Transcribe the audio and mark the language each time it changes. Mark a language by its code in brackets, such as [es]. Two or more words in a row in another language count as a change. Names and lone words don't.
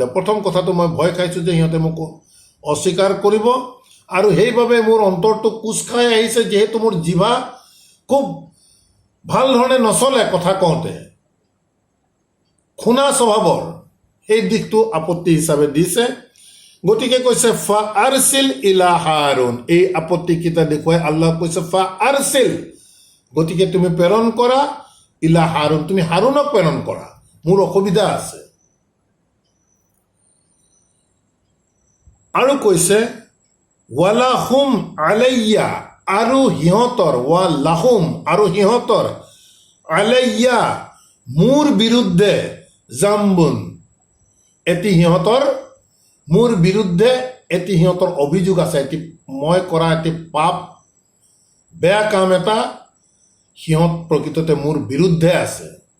[as] প্ৰথম কথাটো মই ভয় খাইছোঁ যে সিহঁতে মোক অস্বীকাৰ কৰিব, আৰু সেইবাবে মোৰ অন্তৰটো কোচ খাই আহিছে, যিহেতু মোৰ জিভা খুব ভাল ধৰণে নচলে কথা কওঁতে, খুনা স্বভাৱৰ, সেই দিশটো আপত্তি হিচাপে দিছে। গতিকে কৈছে [ar] فأرسل إلى هارون, [as] এই আপত্তিকেইটা দেখুৱাই আল্লাহ কৈছে [ar] فأرسل, [as] গতিকে তুমি প্ৰেৰণ কৰা [ar] إلى هارون, [as] তুমি হাৰুনক প্ৰেৰণ কৰা, মোৰ অসুবিধা আছে। আৰু কৈছে [ar] ولهم علي, [as] আৰু সিহঁতৰ, [ar] و لهم [as] আৰু সিহঁতৰ, আলাইয়া মোৰ বিৰুদ্ধে, জাম্বুন এটি সিহঁতৰ, মোৰ বিৰুদ্ধে এটি সিহঁতৰ অভিযোগ আছে, এটি মই কৰা এটি পাপ বেয়া কাম এটা সিহঁত প্ৰকৃততে মোৰ বিৰুদ্ধে আছে।